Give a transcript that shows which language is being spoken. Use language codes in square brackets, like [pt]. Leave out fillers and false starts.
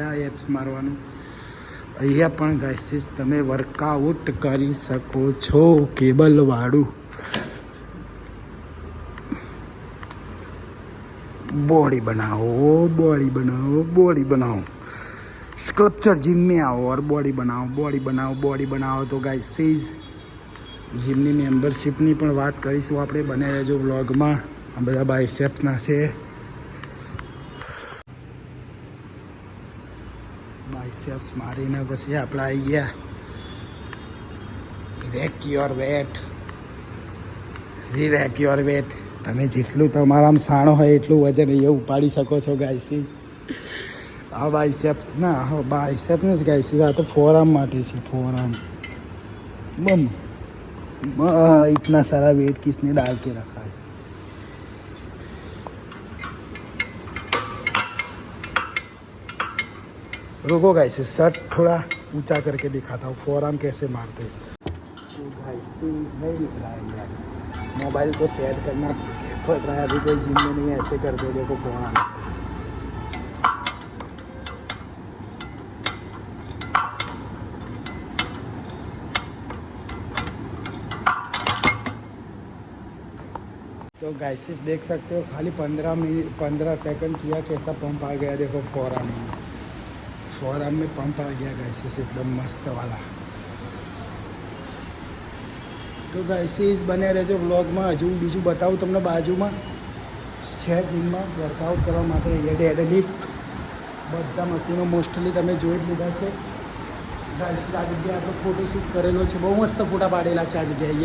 [gu] આ એપ્સ મારવાનું અહીંયા પણ ગાઈસીસ તમે વર્કઆઉટ કરી શકો છો. [hi] કેબલવાળું बॉडी बनाओ, बॉडी बनाओ, बॉडी बनाओ. स्कल्पचर जिम में आओ और बॉडी बनाओ, बॉडी बनाओ, बॉडी बनाओ. [gu] તો ગાઈસીસ જીમની મેમ્બરશીપની પણ વાત કરીશું આપણે. બને રહેજો વ્લોગમાં. આ બધા બાયસેપ્સના છે. બાયસેપ્સ મારીને પછી આપણે આવી ગયા [en] Rake your wet. Rake your wet. [gu] તમે જેટલું તમારામાં સાણો હોય એટલું વજન અહીંયા ઉપાડી શકો છો ગાઈસીસ. આ બાયસેપ્સ ના, હા બાયસેપ્સ નથી ગાઈસીસ. આ તો ફોરઆર્મ માટે છે. [hi] ફોરઆર્મ बम इतना सारा वेट किसने डाल के रखा है. रुको गाइस, शर्ट थोड़ा ऊंचा करके दिखाता हूँ फोरआर्म कैसे मारते हैं. तो गाइस नहीं दिख रहा है यार. मोबाइल को सेट करना पड़ रहा है. अभी कोई जिम में नहीं है. ऐसे कर दो. देखो फोरआर्म. तो गाइसिस देख सकते हो खाली 15 सेकंड किया कैसा पंप आ गया. देखो फोरआर्म में पंप आ गया गाइसिस एकदम मस्त वाला. तो गाइसिस बने [gu] રહેજો વ્લોગમાં. હજુ બીજું બતાવું તમને બાજુમાં છે જીમમાં વર્કઆઉટ કરવા માટે. ડેડ લિફ્ટ બધા મશીનો મોસ્ટલી તમે જોઈ જ લીધા છે. ગાઈસ આ જગ્યાએ આપણે ફોટોશૂટ કરેલો છે, બહુ મસ્ત ફોટા પાડેલા છે આ જગ્યાએ.